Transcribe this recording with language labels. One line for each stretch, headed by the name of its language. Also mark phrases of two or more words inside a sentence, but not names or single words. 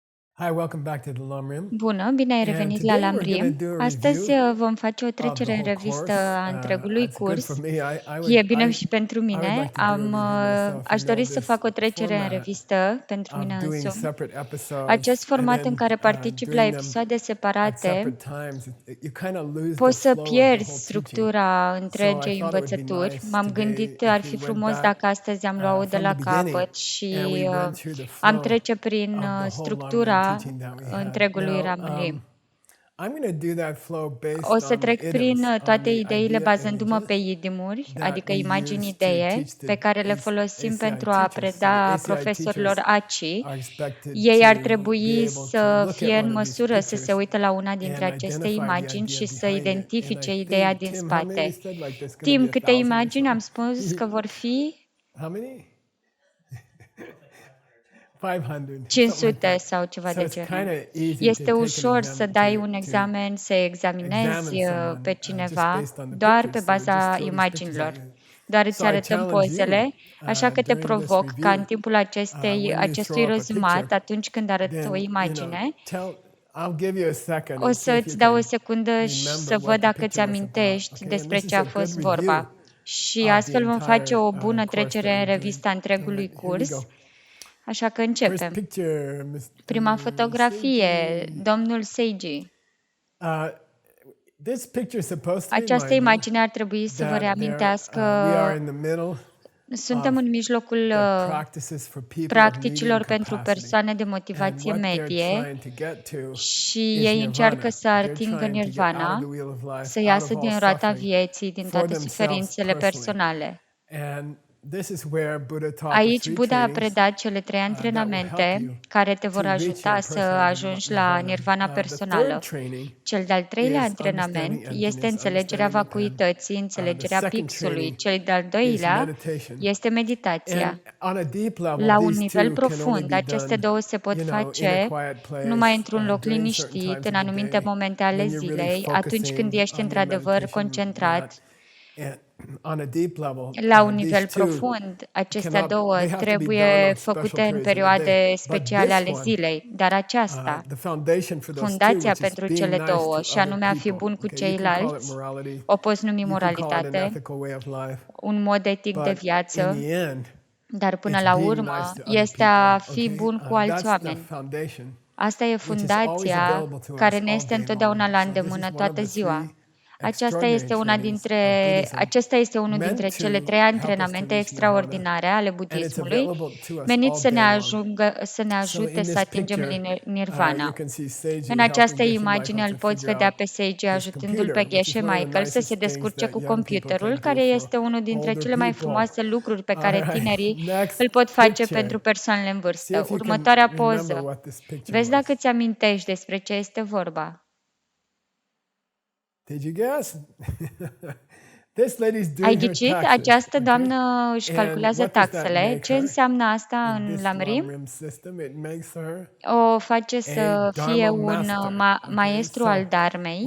English: Hi, welcome back to the Lam
Romanian: Bună, bine ai
English: And
Romanian: revenit la
English: today we're going to
Romanian: Lamrim.
English: do a
Romanian: Astăzi
English: review
Romanian: vom face o
English: of the
Romanian: trecere în
English: whole
Romanian: revistă
English: course.
Romanian: a întregului
English: It's good for
Romanian: curs.
English: me.
Romanian: E bine și pentru
English: I would
Romanian: mine.
English: like to do a review myself.
Romanian: Aș dori să
English: This
Romanian: fac o trecere în
English: format
Romanian: revistă pentru
English: of
Romanian: mine
English: doing
Romanian: însumi.
English: separate episodes
Romanian: Acest
English: and
Romanian: format în
English: then
Romanian: care particip la
English: doing them
Romanian: episoade
English: at
Romanian: separate,
English: separate times, you kind of lose the
Romanian: poți să
English: flow of the
Romanian: pierzi
English: whole teaching.
Romanian: structura
English: So I
Romanian: întregei
English: thought it would be
Romanian: învățături.
English: nice
Romanian: M-am
English: today
Romanian: gândit ar
English: if
Romanian: fi
English: we went
Romanian: frumos
English: back
Romanian: dacă astăzi am luat-o de
English: from
Romanian: la
English: the beginning
Romanian: capăt
English: and
Romanian: și
English: we went through the
Romanian: am
English: flow
Romanian: trece prin
English: of the whole
Romanian: structura
English: teaching that we had.
Romanian: întregului
English: Now,
Romanian: Ramrim.
English: I'm going to do that flow
Romanian: O
English: based
Romanian: să
English: on the
Romanian: trec prin
English: idioms, on
Romanian: toate
English: the
Romanian: ideile
English: idea
Romanian: bazându-mă pe
English: images
Romanian: idimuri,
English: that
Romanian: adică
English: we
Romanian: imagini
English: use to
Romanian: idee,
English: teach
Romanian: pe care le
English: the
Romanian: folosim
English: ACI
Romanian: pentru a
English: teachers. So the
Romanian: preda
English: ACI
Romanian: profesorilor
English: teachers
Romanian: ACI.
English: are expected
Romanian: Ei ar
English: to be
Romanian: trebui
English: able to
Romanian: să
English: look at
Romanian: fie în
English: one of these
Romanian: măsură să se
English: pictures
Romanian: uite la una dintre
English: and
Romanian: aceste
English: identify the
Romanian: imagini
English: idea
Romanian: și să
English: behind it. And
Romanian: identifice
English: I
Romanian: ideea
English: think,
Romanian: din
English: Tim, how many you
Romanian: spate.
English: said? Like there's going to
Romanian: Tim,
English: be
Romanian: câte
English: 1,000 or
Romanian: imagini am
English: something?
Romanian: spus că vor fi?
English: How many? 500, something like
Romanian: 500
English: that.
Romanian: sau ceva
English: So
Romanian: de
English: it's kind
Romanian: genul.
English: of easy to
Romanian: Este
English: take an
Romanian: ușor să
English: exam
Romanian: dai un
English: to
Romanian: examen, să examinezi
English: examine
Romanian: pe
English: someone just
Romanian: cineva
English: based on the
Romanian: doar
English: pictures.
Romanian: pe
English: So we just
Romanian: baza
English: throw these pictures at
Romanian: imaginilor.
English: you.
Romanian: Doar
English: So
Romanian: îți
English: I
Romanian: arătăm
English: challenge you
Romanian: pozele, așa că te
English: during this
Romanian: provoc ca în
English: review,
Romanian: timpul
English: when you
Romanian: acestui
English: throw up a
Romanian: rezumat,
English: picture,
Romanian: atunci când arăt o
English: then
Romanian: imagine,
English: I'll give you a second
Romanian: o
English: and see if
Romanian: să-ți
English: you
Romanian: dau o
English: can
Romanian: secundă și să
English: remember
Romanian: văd
English: what the
Romanian: dacă ți
English: picture was about.
Romanian: amintești
English: Okay, and
Romanian: despre
English: this
Romanian: ce
English: is
Romanian: a
English: a good
Romanian: fost
English: review
Romanian: vorba. Și
English: of the
Romanian: astfel vom face
English: entire
Romanian: o bună
English: course
Romanian: trecere
English: that
Romanian: în
English: we're doing.
Romanian: revista
English: All
Romanian: întregului
English: right, here we
Romanian: curs.
English: go.
Romanian: Așa că
English: First
Romanian: începem.
English: picture,
Romanian: Prima
English: Mr.
Romanian: fotografie,
English: Seiji.
Romanian: domnul Seiji.
English: This picture is supposed to
Romanian: Această
English: remind you
Romanian: imagine ar trebui să vă
English: that we
Romanian: reamintească,
English: are in the middle
Romanian: suntem
English: of
Romanian: în mijlocul
English: the practices for people of
Romanian: practicilor
English: medium
Romanian: pentru
English: capacity.
Romanian: persoane de
English: And
Romanian: motivație
English: what they're
Romanian: medie
English: trying to get to
Romanian: și
English: is
Romanian: ei încearcă
English: nirvana.
Romanian: să
English: They're
Romanian: atingă
English: trying to get out of the
Romanian: nirvana,
English: wheel of life,
Romanian: să
English: out
Romanian: iasă
English: of all
Romanian: din roata
English: suffering
Romanian: vieții, din
English: for
Romanian: toate
English: themselves
Romanian: suferințele
English: personally.
Romanian: personale.
English: And this is where Buddha taught the
Romanian: Aici
English: three
Romanian: Buddha a
English: trainings
Romanian: predat cele 3
English: that will help
Romanian: antrenamente
English: you
Romanian: care te
English: to
Romanian: vor
English: reach
Romanian: ajuta
English: your
Romanian: să
English: personal
Romanian: ajungi la
English: nirvana.
Romanian: nirvana
English: The third
Romanian: personală.
English: training
Romanian: Cel de-al treilea
English: is
Romanian: antrenament
English: understanding
Romanian: este
English: emptiness,
Romanian: înțelegerea
English: understanding the pen.
Romanian: vacuității,
English: The
Romanian: înțelegerea
English: second
Romanian: pixului.
English: training
Romanian: Cel de-al
English: is
Romanian: doilea
English: meditation.
Romanian: este meditația.
English: And on a deep level,
Romanian: La un
English: these
Romanian: nivel
English: two can only
Romanian: profund,
English: be
Romanian: aceste
English: done,
Romanian: două se pot
English: in a
Romanian: face
English: quiet place,
Romanian: numai într-un loc
English: during certain
Romanian: liniștit,
English: times
Romanian: în
English: of the
Romanian: anumite
English: day,
Romanian: momente ale
English: when you're really
Romanian: zilei, atunci când
English: focusing
Romanian: ești
English: on your
Romanian: într-adevăr
English: meditation
Romanian: concentrat.
English: mat. And on a deep level,
Romanian: La un
English: these
Romanian: nivel
English: two
Romanian: profund, acestea
English: cannot,
Romanian: două
English: they have to be done
Romanian: trebuie
English: on special
Romanian: făcute în
English: periods of the
Romanian: perioade
English: day. But
Romanian: speciale
English: this
Romanian: ale
English: one,
Romanian: zilei, dar aceasta,
English: the foundation for those two,
Romanian: fundația
English: which is
Romanian: pentru
English: being
Romanian: cele
English: nice
Romanian: două,
English: to
Romanian: și
English: other
Romanian: anume a fi
English: people.
Romanian: bun cu
English: Okay, you can call it
Romanian: ceilalți,
English: morality,
Romanian: o poți numi
English: you can call it an
Romanian: moralitate,
English: ethical way of life,
Romanian: un mod etic de
English: but in
Romanian: viață,
English: the end,
Romanian: dar până
English: it's
Romanian: la
English: being
Romanian: urmă
English: nice to other
Romanian: este a
English: people.
Romanian: fi
English: Okay,
Romanian: bun cu alți
English: that's the
Romanian: oameni.
English: foundation,
Romanian: Asta e
English: which is always
Romanian: fundația
English: available to
Romanian: care
English: us
Romanian: ne
English: all
Romanian: este
English: day
Romanian: întotdeauna
English: long.
Romanian: la
English: So this is
Romanian: îndemână
English: one of
Romanian: toată
English: the
Romanian: ziua.
English: three extraordinary trainings of Buddhism,
Romanian: Acesta este unul dintre
English: meant
Romanian: cele
English: to
Romanian: 3
English: help us to
Romanian: antrenamente
English: reach nirvana,
Romanian: extraordinare ale
English: and it's
Romanian: budismului,
English: available to us
Romanian: menit
English: all
Romanian: să
English: day long.
Romanian: să ne
English: So
Romanian: ajute
English: in
Romanian: să
English: this
Romanian: atingem
English: picture, you
Romanian: nirvana.
English: can see Seiji
Romanian: În
English: helping
Romanian: această
English: Geshe
Romanian: imagine
English: Michael
Romanian: îl
English: to
Romanian: poți
English: figure
Romanian: vedea
English: out
Romanian: pe Seiji
English: his
Romanian: ajutându-l pe
English: computer, which is
Romanian: Geshe
English: one of the
Romanian: Michael să se
English: nicest things
Romanian: descurce
English: that
Romanian: cu
English: young people
Romanian: computerul,
English: can do
Romanian: care
English: for
Romanian: este unul dintre
English: older
Romanian: cele mai
English: people.
Romanian: frumoase lucruri pe
English: All
Romanian: care
English: right,
Romanian: tinerii
English: next
Romanian: îl pot face
English: picture.
Romanian: pentru persoanele în
English: See
Romanian: vârstă.
English: if you can
Romanian: Următoarea
English: remember
Romanian: poză.
English: what this picture
Romanian: Vezi dacă
English: was.
Romanian: ți amintești despre ce este vorba.
English: Did you guess? This lady's
Romanian: Ai
English: doing her
Romanian: ghicit?
English: taxes,
Romanian: Această
English: okay?
Romanian: doamnă își
English: And
Romanian: calculează
English: what does that
Romanian: taxele.
English: make
Romanian: Ce
English: her?
Romanian: înseamnă asta
English: In
Romanian: în
English: this
Romanian: Lamrim?
English: Lam system, it makes her
Romanian: O face
English: a
Romanian: să fie
English: Dharma
Romanian: un
English: master. Okay,
Romanian: maestru
English: so
Romanian: al Dharmei.